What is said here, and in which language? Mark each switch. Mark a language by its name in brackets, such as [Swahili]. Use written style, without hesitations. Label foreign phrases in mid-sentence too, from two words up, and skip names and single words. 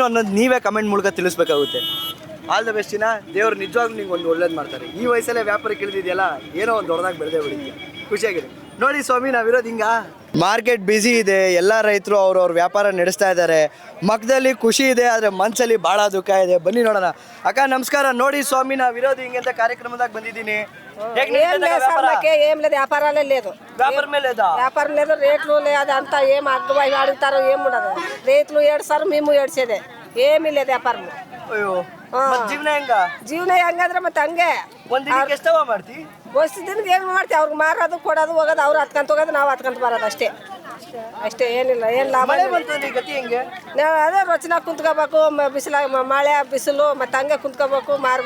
[Kannada] ಅನ್ನೋದು ನೀವೇ ಕಮೆಂಟ್ ಮೂಲಕ ತಿಳಿಸ್ಬೇಕಾಗುತ್ತೆ [English] all the best [Kannada] ದೇವ್ರು ನಿಜವಾಗ್ಲೂ ನಿಂಗೆ ಒಂದು ಒಳ್ಳೇದು ಮಾಡ್ತಾರೆ ಈ ವಯಸ್ಸಲ್ಲೇ ವ್ಯಾಪಾರಕ್ಕೆ ಇಳಿದಿದೆಯಲ್ಲ ಏನೋ ಒಂದು ದೊಡ್ಡದಾಗಿ ಬೆಳೆದೇ ಬಿಡುತ್ತೆ ಖುಷಿಯಾಗಿದೆ ನೋಡಿ ಸ್ವಾಮಿ ನಾವಿರೋದು ಹಿಂಗ [English] market busy [Kannada] ಇದೆ ಎಲ್ಲ ರೈತರು ಅವ್ರವ್ರ ವ್ಯಾಪಾರ ನಡೆಸ್ತಾ ಇದ್ದಾರೆ ಮಕ್ಕದಲ್ಲಿ ಖುಷಿ ಇದೆ ಆದರೆ ಮನಸ್ಸಲ್ಲಿ ಭಾಳ ದುಃಖ ಇದೆ ಬನ್ನಿ ನೋಡೋಣ ಅಕ್ಕ ನಮಸ್ಕಾರ ನೋಡಿ ಸ್ವಾಮಿ ನಾವಿರೋದು ಹಿಂಗೆ ಅಂತ ಕಾರ್ಯಕ್ರಮದಾಗ ಬಂದಿದ್ದೀನಿ [Telugu] ఏం లేదు వ్యాపారాలే లేదు వ్యాపారం లేదా వ్యాపారం లేదు రేట్లు లేదు అంతా ఏం అగ్గుబాయి అడుగుతారు ఏం ఉండదు రైతులు ఏడుస్తారు మేము ఏడ్చేదే ఏమీ లేదు వ్యాపారం [Kannada] ಅಯ್ಯೋ ಜೀವನ ಹೆಂಗ ಜೀವನ ಹೆಂಗಂದ್ರೆ ಮತ್ತೆ ಹಂಗೆ ಒಂದ್ ದಿನಕ್ಕೆ ಎಷ್ಟವ ಮಾಡ್ತಿ ವಸ್ತು ದಿನಕ್ಕೆ ಏನು ಮಾಡ್ತೀವಿ ಅವ್ರಿಗೆ ಮಾರೋದು ಕೊಡೋದು ಹೋಗೋದು ಅವ್ರು ಹತ್ಕೊಂತ ಹೋಗೋದು ನಾವು ಹತ್ಕೊಂತ ಬರೋದು ಅಷ್ಟೇ ಅಷ್ಟೇ ಏನಿಲ್ಲ ಏನು ಲಾಭ ಮಳೆ ಬಂತು ನೀ ಗತಿ ಹೆಂಗೆ ನಾವು ಅದೇ ರಚನಾ ಕುಂತ್ಕೋಬೇಕು ಬಿಸಿಲಾಗ ಮಳೆ ಬಿಸಿಲು ಮತ್ತೆ ಹಂಗೆ ಕುಂತ್ಕೋಬೇಕು ಮಾರ್ಬೇಕು